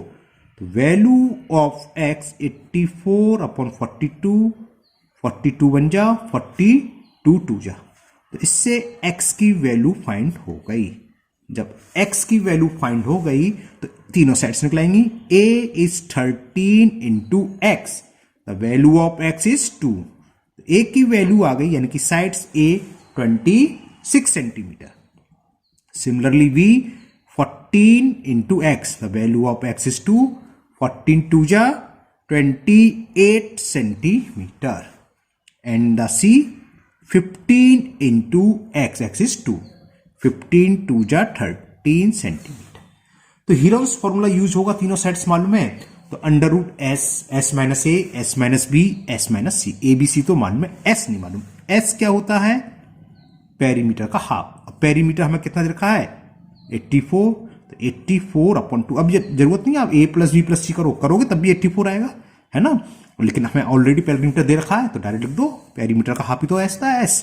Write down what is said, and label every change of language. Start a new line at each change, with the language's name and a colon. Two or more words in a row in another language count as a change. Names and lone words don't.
Hindi: तो
English: value of
Hindi: x 84 अपॉन 42, 42 1 जा 42 2 जा। तो इससे x की
English: value find
Hindi: हो गई। जब x की
English: value find
Hindi: हो गई तो तीनों साइड्स निकलाएंगी।
English: a is 13 into x, the value of x is 2।
Hindi: a की वैल्यू आ गई, यानी कि साइड्स a 26 सेंटीमीटर।
English: सिमिलरली b 14 into x, the value of x is 2, 14 2 जा 28 सेंटीमीटर, and the c 15 into x, x is 2, 15 2 जा 13 सेंटीमीटर।
Hindi: तो हीरोन्स
English: formula use
Hindi: होगा, तीनों साइड्स मालूम है, तो √s, s - a, s - b, s - c। a b c तो मालूम है, s नहीं मालूम। s क्या होता है, पेरीमीटर का हाफ। पेरीमीटर हमें कितना दे रखा है 84, तो 84/2। अब ये जरूरत नहीं आप a प्लस बी प्लस सी करोगे तब भी 84 आएगा, है ना। लेकिन हमें
English: already perimeter
Hindi: दे रखा है तो डायरेक्ट लिख दो, पेरीमीटर का हाफ ही तो एस था एस।